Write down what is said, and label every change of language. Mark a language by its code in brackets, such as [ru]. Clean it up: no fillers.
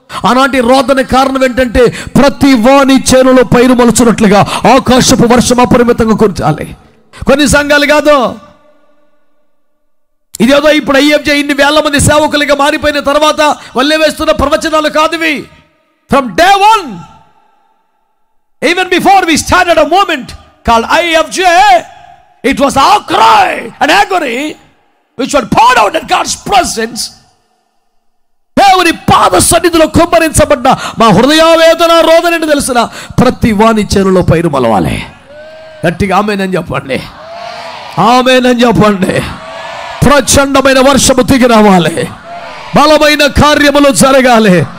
[te] ఆనాటి రోదన కారణం ఏంటంటే, ప్రతి వాని చేనులో పైరు మొలుచున్నట్లుగా ఆకాశపు వర్షం అపరిమితంగా కురచాలి. కొన్ని సంఘాలు కాదు, ఇదేదో ఇప్పుడు అయ్యేజే ఇన్ని వేల మంది సేవకులుగా మారిపోయిన తర్వాత వల్లే వేస్తున్న ప్రవచనాలు కాదు ఇవి. [en] from day 1, even before we started a movement called IFJ, it was our cry and agony which were poured out in God's presence [te] దేవుని పాద సన్నిధిలో కుమ్మరించబడ్డ మా హృదయావేదన రోదనని తెలిసిన ప్రతి వాని చెరులో పైరు మలవాలి. గట్టిగా ఆమేనని చెప్పండి, ఆమేనని చెప్పండి. ప్రచండమైన వర్షము దిగి రావాలి, బలమైన కార్యములు జరగాలి.